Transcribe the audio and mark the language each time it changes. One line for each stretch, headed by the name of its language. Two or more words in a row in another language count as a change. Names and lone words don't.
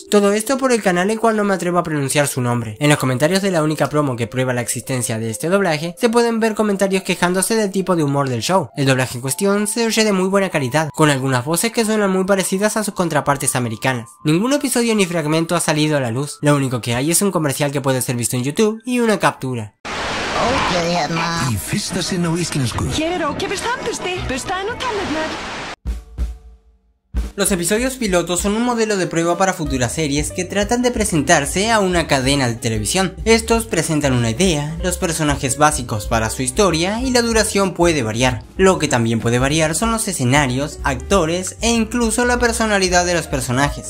Spanish: Todo esto por el canal el cual no me atrevo a pronunciar su nombre. En los comentarios de la única promo que prueba la existencia de este doblaje, se pueden ver comentarios quejándose del tipo de humor del show. El doblaje en cuestión se oye de muy buena calidad, con algunas voces que suenan muy parecidas a sus contrapartes americanas. Ningún episodio ni fragmento ha salido a la luz. Lo único que hay es un comercial que puede ser visto en YouTube y una captura.
Icelandic: I fyrsta sinn á íslensku. Hér er ókeypis tannbursti. Burstaðu nú tennurnar.
Spanish: Los episodios pilotos son un modelo de prueba para futuras series que tratan de presentarse a una cadena de televisión. Estos presentan una idea, los personajes básicos para su historia y la duración puede variar. Lo que también puede variar son los escenarios, actores e incluso la personalidad de los personajes.